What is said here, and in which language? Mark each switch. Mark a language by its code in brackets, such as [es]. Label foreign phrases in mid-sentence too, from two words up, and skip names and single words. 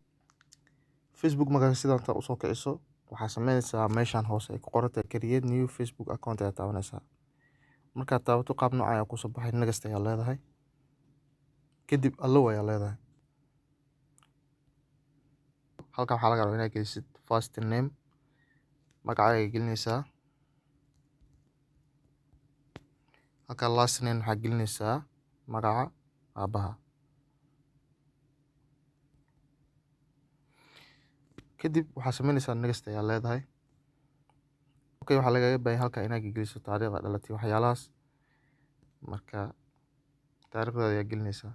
[so] Facebook markaa sidaan u soo kiciso waxaad sameynaysaa meeshaan hoose ay ku qoran tahay [en] create new Facebook account [so] ayaa taabanaysaa. Markaad taabato qaab noocan ayaa kusoo baxay, next ayaa leedahay. Kadib allow ayaa leedahay. Halkan waxaa laga rabaa inaad gelisid [en] first name, [so] magacaaga gelinaysaa. Halkan [en] last name [so] waxaad gelinaysaa magaca aabaha. Kadib waxaad sameynaysaa next ayaa leedahay. Okay, waxaa lagaga baahan halkan inaad geliso taariikhda dhalatay waxyaalahaas. Marka taariikhda ayaa gelinaysaa.